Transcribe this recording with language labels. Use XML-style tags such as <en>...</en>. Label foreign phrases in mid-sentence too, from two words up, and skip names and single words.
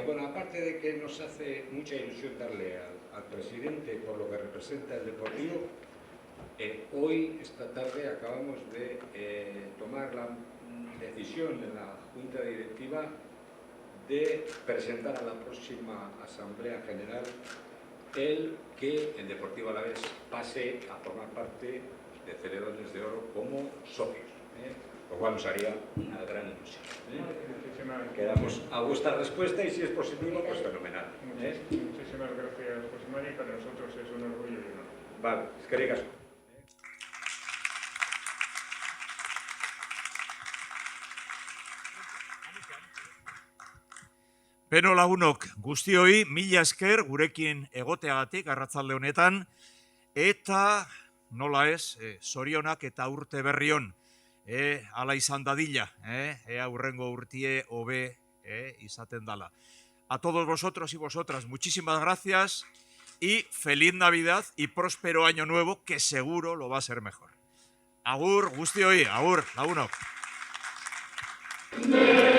<es>Bueno, aparte de que nos hace mucha ilusión darle al presidente por lo que representa el Deportivo, hoy, esta tarde, acabamos de tomar la decisión en la Junta Directiva de presentar a la próxima Asamblea General el que el Deportivo Alavés pase a formar parte de Celedones de Oro como socios, lo cual nos haría una gran ilusión. Quedamos a vuestra respuesta y si es positivo, pues fenomenal. Muchísimas gracias, José Mari. Para nosotros es un orgullo y un honor. Vale,</es> <eu>eskerrik asko. Beno lagunok, guztioi, mila esker gurekin egoteagatik arratsalde honetan, eta nola ez, zorionak eta urte berrion, ala izan dadila, ea hurrengo urtie hobe izaten dala.</eu> <es>A todos vosotros y vosotras, muchísimas gracias y feliz Navidad y próspero año nuevo, que seguro lo va a ser mejor.</es> <eu>Agur, guztioi, agur, lagunok.</eu>